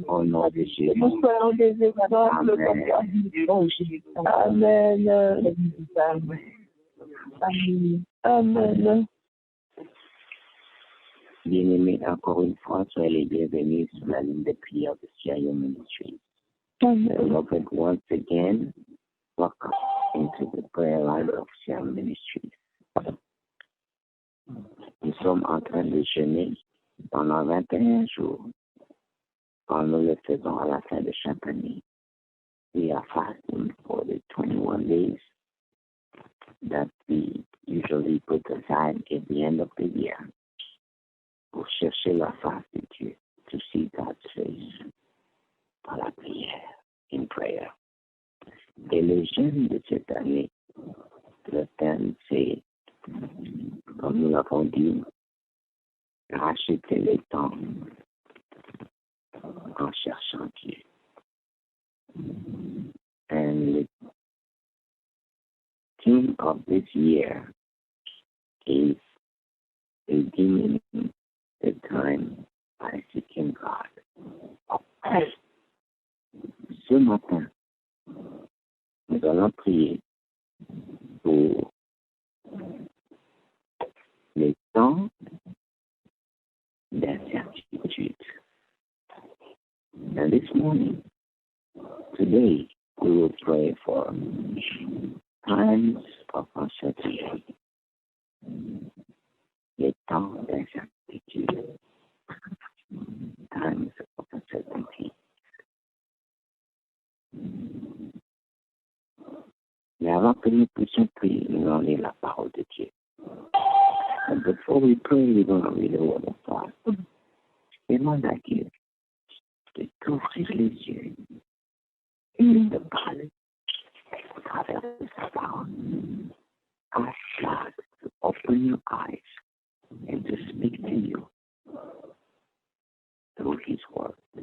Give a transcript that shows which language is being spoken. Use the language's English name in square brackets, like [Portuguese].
[French] Que nous soyons des exemples comme ça. Amen. Amen. Bien-aimés, encore une fois, soyez les bienvenus sur la ligne de prière de CIO Ministries. [English] Beloved, once again, welcome into the prayer line of CIO Ministries. [French] Nous sommes en train de jeûner pendant 21 jours, quand nous le faisons à la fin de chaque année. [English] We are fasting for the 21 days that we usually put aside at the end of the year [French] pour chercher la face de Dieu, [English] to see God's face [French] par la prière, [English] in prayer. [French] Et le jeûne de cette année, le thème c'est, comme nous l'avons dit, racheter le temps en cherchant Dieu. [English] And the theme of this year is redeeming the time by seeking God. [French] Ce matin, nous allons prier pour les temps d'incertitude. [English] And this morning, today, we will pray for times of uncertainty. [French] Les temps d'incertitude. [English] Times of uncertainty. [French] Mais avant que nous puissions prier, nous allons lire la parole de Dieu. [English] And before we pray, we're going to read the word of God. [French] Demande à Dieu de t'ouvrir les yeux et de parler au travers de sa parole. [English] Ask God to open your eyes and to speak to you through His word.